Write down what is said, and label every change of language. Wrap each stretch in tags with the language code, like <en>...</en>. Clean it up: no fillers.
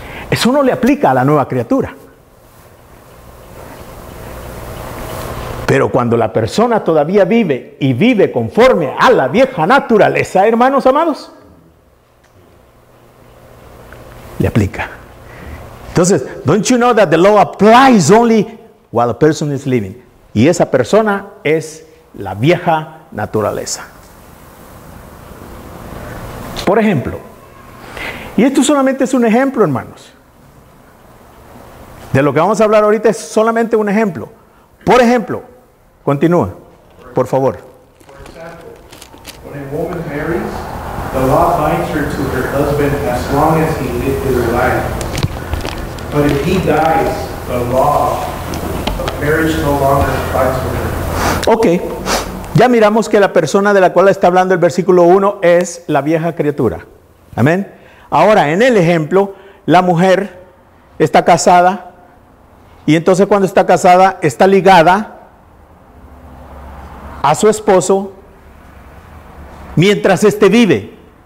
<es>Eso no le aplica a la nueva criatura. Pero cuando la persona todavía vive y vive conforme a la vieja naturaleza, hermanos amados, le aplica. Entonces,</es> <en>don't you know that the law applies only while a person is living?</en> <es>Y esa persona es la vieja naturaleza. Por ejemplo, y esto solamente es un ejemplo, hermanos. De lo que vamos a hablar ahorita es solamente un ejemplo. Por ejemplo, continúa, por favor.</es> <en>For example, when a woman marries, the law binds her to her husband as long as he lived his life. But if he dies, the law of marriage no longer applies to her. Ok,</en> <es>Ya miramos que la persona de la cual está hablando el versículo 1 es la vieja criatura. Amén. Ahora, en el ejemplo, la mujer está casada y entonces cuando está casada está ligada a su esposo mientras éste vive.</es>